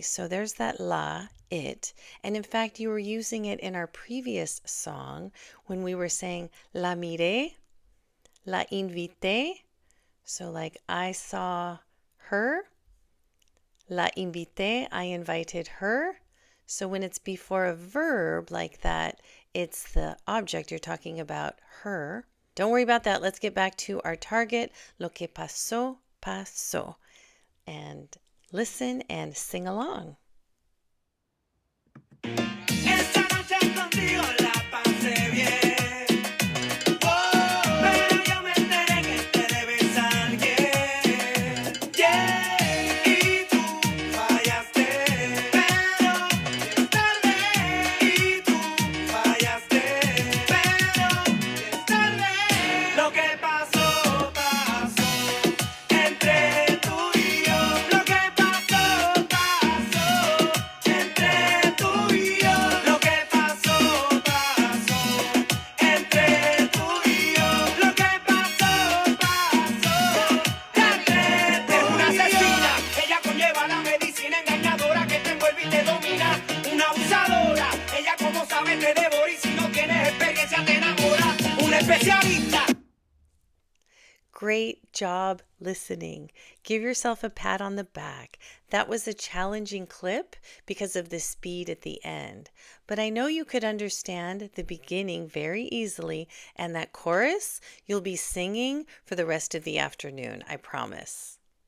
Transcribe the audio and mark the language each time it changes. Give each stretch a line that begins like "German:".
English: So there's that la, it, and in fact you were using it in our previous song when we were saying
Spanish: la miré, la invité,
English: so like I saw her,
Spanish: la invité,
English: I invited her. So when it's before a verb like that, it's the object you're talking about, her. Don't worry about that. Let's get back to our target.
Spanish: Lo que pasó, pasó.
English: And listen and sing along.
Spanish: Esta noche contigo la pasé bien. Oh, pero yo me enteré que te debes a alguien. Yeah, y tú fallaste, pero es tarde. Y tú fallaste, pero es tarde. Lo que pasó, pasó entre tú y yo. Lo que pasó, pasó entre tú y yo. Lo que pasó, pasó entre tú y yo. Lo que pasó, pasó entre tú y yo. Es una asesina, ella conlleva la medicina engañadora que te envuelve y te domina. Una abusadora, ella como sabe te devora y si no tienes experiencia te enamora. Una especialista.
English: Great job listening. Give yourself a pat on the back. That was a challenging clip because of the speed at the end. But I know you could understand the beginning very easily, and that chorus you'll be singing for the rest of the afternoon, I promise.